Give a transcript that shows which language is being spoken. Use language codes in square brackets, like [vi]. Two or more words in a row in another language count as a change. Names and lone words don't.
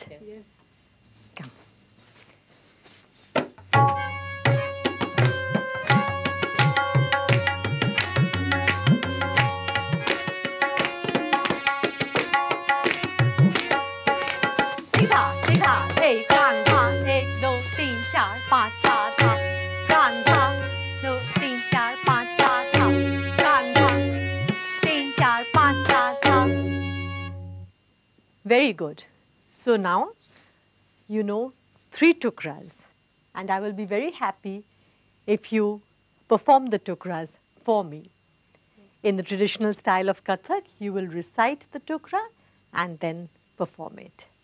[en] Yes. Come. Tigdha, tigdha, thei, kran tha, 1, 2, 3, 4, 5, ta tha. Kran tha, 2, 3, 4, 5, ta tha. Kran tha, 3, 4, 5, ta tha. Very good. So now you know 3 tukras, and I will be very happy if you perform the tukras for me. In the traditional style of Kathak, you will recite the tukra and then perform it.